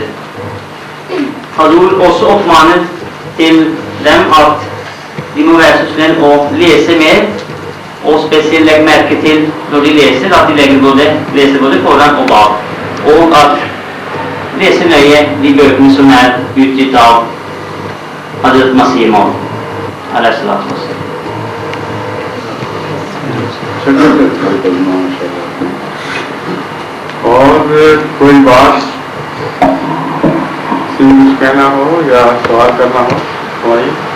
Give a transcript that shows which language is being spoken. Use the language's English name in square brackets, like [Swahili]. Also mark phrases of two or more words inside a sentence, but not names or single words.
[Norwegian] Hazur også oppmaner til dem at de må være så snill å lese mer, og spesielt legge merke til når de leser, at de leser både foran og bak, og at lese nøye de bøkene som er utgitt av Hazrat Masih Maud. [Urdu] اور کوئی بات کچھ کہنا ہو یا سوال کرنا ہو ہماری؟